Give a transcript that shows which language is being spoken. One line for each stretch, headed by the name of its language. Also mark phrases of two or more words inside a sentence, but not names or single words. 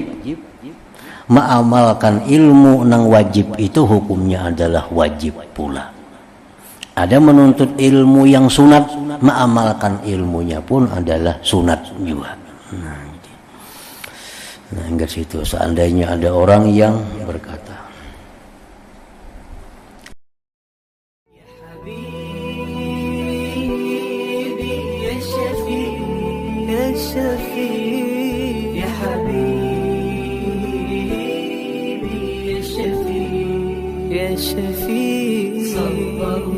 Banjar: Mengamalkan ilmu nang wajib itu hukumnya adalah wajib pula. Ada menuntut ilmu yang sunat, mengamalkan ilmunya pun adalah sunat juga. Nah, enggak situ. Seandainya ada orang yang berkata,
Arabic: شفيع يا حبيبي يا شفيع يا شفيع صلى